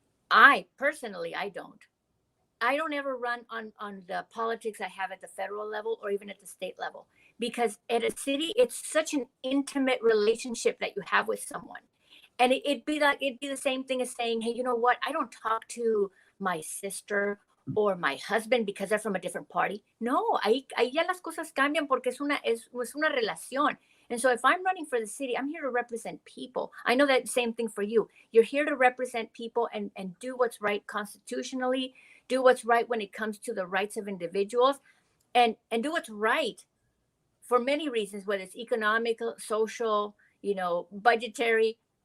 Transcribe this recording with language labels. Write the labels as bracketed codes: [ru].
[en] I personally, I don't ever run on the politics I have at the federal level or even at the state level, because at a city, it's such an intimate relationship that you have with someone. And it'd be the same thing as saying, hey, you know what? I don't talk to my sister or my husband because they're from a different party. [es] No, ahí ya las cosas cambian, porque es una relación. [en] And so if I'm running for the city, I'm here to represent people. I know that same thing for you. You're here to represent people and do what's right constitutionally, do what's right when it comes to the rights of individuals, and do what's right for many reasons, whether it's economical, social, budgetary.